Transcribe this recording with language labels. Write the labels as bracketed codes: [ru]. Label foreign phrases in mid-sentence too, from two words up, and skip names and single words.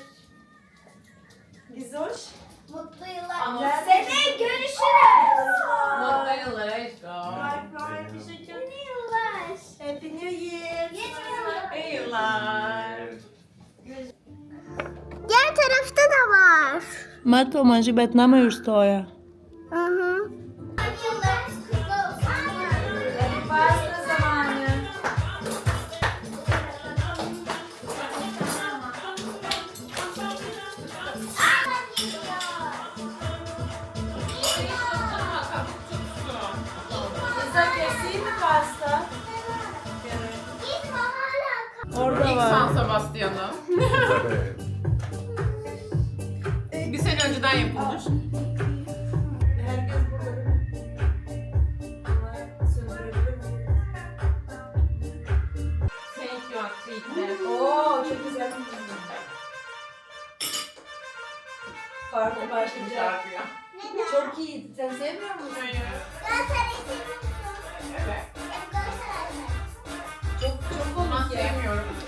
[tr] Gizoş. Mutlu yıllar. Ama- Sene görüşürüz. Mutlu yıllar aşkım. Yeni yıllar. [en] Happy New Year. [tr] Yeni yıllar. İyi yıllar. Diğer tarafta da var. [lt] Matau, maži, bet namai užstoja. Hı hı. [tr] Yıllarınız kutlu olsun. Pasta zamanı. Bize keseyim mi pasta? Orada İlk var. San Sebastian'ı. Bir sene önceden yapılmış. Herkes burada değil mi? Bunları söndürebilir miyim? [en] Thank you [tr] Akçiğit'le. Oo, çok güzel. Farklı başlayacak. Şarkıya. Çok iyi. Sen sevmiyor musun? Hayır. Evet. Çok Ben komik ya. sevmiyorum.